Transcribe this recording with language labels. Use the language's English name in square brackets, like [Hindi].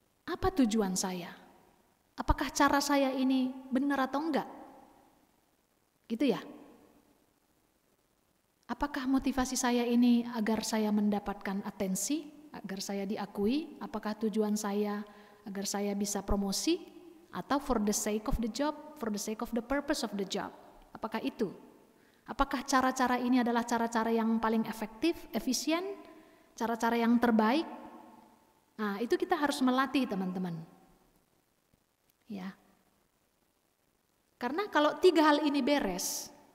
[Indonesian] Apa tujuan saya? Apakah cara saya ini benar atau enggak? Gitu ya. Apakah motivasi saya ini agar saya mendapatkan atensi, agar saya diakui? Apakah tujuan saya agar saya bisa promosi? Atau [English] for the sake of the job, for the sake of the purpose of the job? [Indonesian] Apakah itu? Apakah cara-cara ini adalah cara-cara yang paling efektif, efisien? Cara-cara yang terbaik? Nah, itu kita harus melatih teman-teman. Ya. Karena kalau 3 hal ini beres,